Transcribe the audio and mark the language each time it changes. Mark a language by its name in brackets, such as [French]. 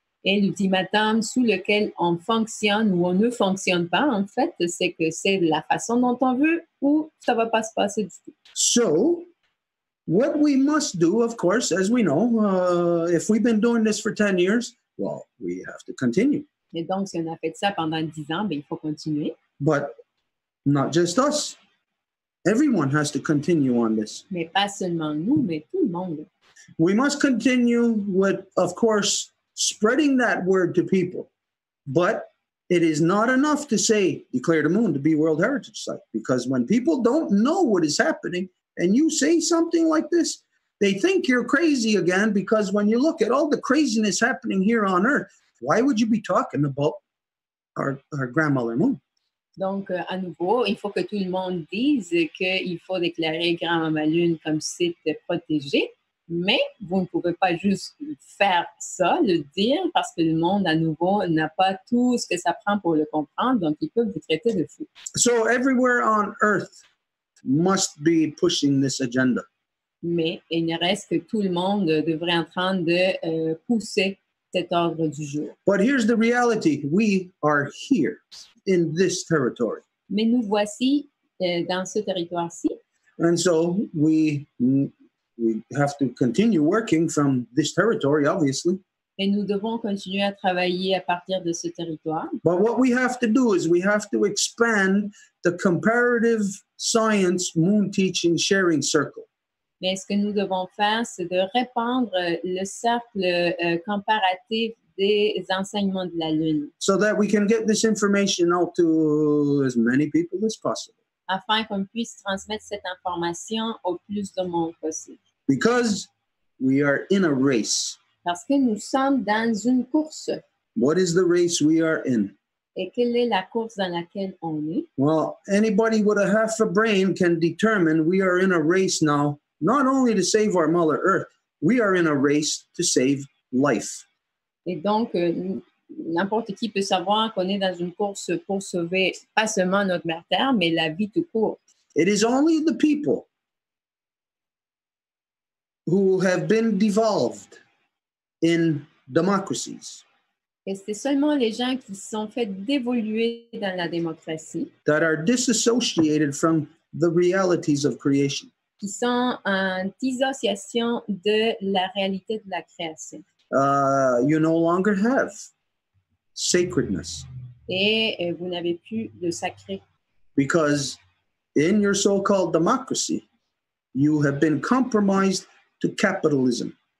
[French] Et l'ultimatum sous lequel on fonctionne ou on ne fonctionne pas, en fait, c'est que c'est la façon dont on veut ou ça va pas se passer du tout. [English] So, what we must do, of course, as we know, if we've been doing this for 10 years, well, we have to continue. [French] Et donc, si on a fait ça pendant 10 ans, ben, il faut continuer. [English] But not just us. Everyone has to continue on this. [French] Mais pas seulement nous, mais tout le monde. [English] We must continue with, of course, spreading that word to people. But it is not enough to say, declare the moon to be World Heritage Site. Because when people don't know what is happening and you say something like this, they think you're crazy again, because when you look at all the craziness happening here on Earth, why would you be talking about our grandmother moon? [French] Donc, à nouveau, il faut que tout le monde dise qu'il faut déclarer Grand-Maman Lune comme site protégé, mais vous ne pouvez pas juste faire ça, le dire, parce que le monde, à nouveau, n'a pas tout ce que ça prend pour le comprendre, donc ils peuvent vous traiter de fou. [English] So everywhere on Earth must be pushing this agenda. [French] Mais il ne reste que tout le monde devrait en train de pousser cet ordre du jour. [English] But here's the reality. We are here in this territory. [French] Mais nous voici dans ce territoire-ci. [English] And so we have to continue working from this territory, obviously. [French] Et nous devons continuer à travailler à partir de ce territoire. [English] But what we have to do is we have to expand the comparative science moon teaching sharing circle. [French] Mais ce que nous devons faire, c'est de répandre le cercle comparatif des enseignements de la Lune. [English] So that we can get this information out to as many people as possible. [French] Afin qu'on puisse transmettre cette information au plus de monde possible. [English] Because we are in a race. [French] Parce que nous sommes dans une course. [English] What is the race we are in? [French] Et quelle est la course dans laquelle on est? [English] Well, anybody with a half a brain can determine we are in a race now, not only to save our Mother Earth, we are in a race to save life. [French] Et donc, n'importe qui peut savoir qu'on est dans une course pour sauver pas seulement notre mère Terre, mais la vie tout court. [English] It is only the people who have been devolved in democracies [French] Et c'est seulement les gens qui sont faits d'évoluer dans la démocratie [English] that are disassociated from the realities of creation. [French] qui sont en dissociation de la réalité de la création. [English] You no longer have sacredness [French] Et vous n'avez plus de sacré. [English] because in your so-called democracy, you have been compromised to capitalism.